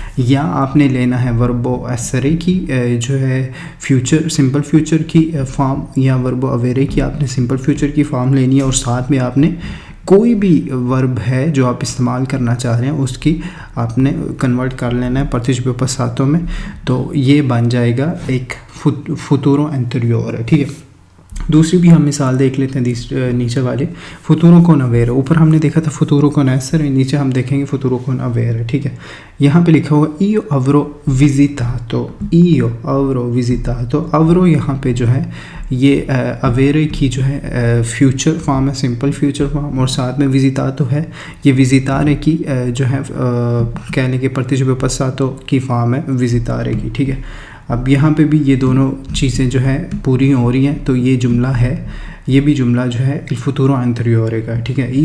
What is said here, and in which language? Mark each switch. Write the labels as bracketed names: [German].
[Hindi] या आपने लेना है वर्बो essere की जो है फ्यूचर सिंपल फ्यूचर की फॉर्म या वर्बो avere की आपने सिंपल फ्यूचर की फॉर्म लेनी है और साथ में आपने कोई भी वर्ब है जो आप इस्तेमाल करना चाह रहे हैं उसकी आपने कन्वर्ट कर लेना है participo passato में, तो ये बन जाएगा एक फुतूरो अंतरियोरे, ठीक है। दूसरी भी हम मिसाल देख लेते हैं, नीचे वाले फुतूरो कौन avere। ऊपर हमने देखा था फुतूरो कौन essere, नीचे हम देखेंगे फुतूरो कौन avere, ठीक है। यहाँ पे लिखा हुआ [Italian] io avrò visitato, io avrò visitato। [Hindi] avrò यहाँ पे जो है ये avere की जो है फ्यूचर फॉर्म है, सिंपल फ्यूचर फॉर्म, और साथ में visitato है ये visitare की जो है कहने के participo passato की फॉर्म है visitare की, ठीक है। अब यहाँ पे भी ये दोनों चीज़ें जो है पूरी हो रही हैं तो ये जुमला है, ये भी जुमला जो है [Italian] il futuro anteriore [Hindi] का, ठीक है।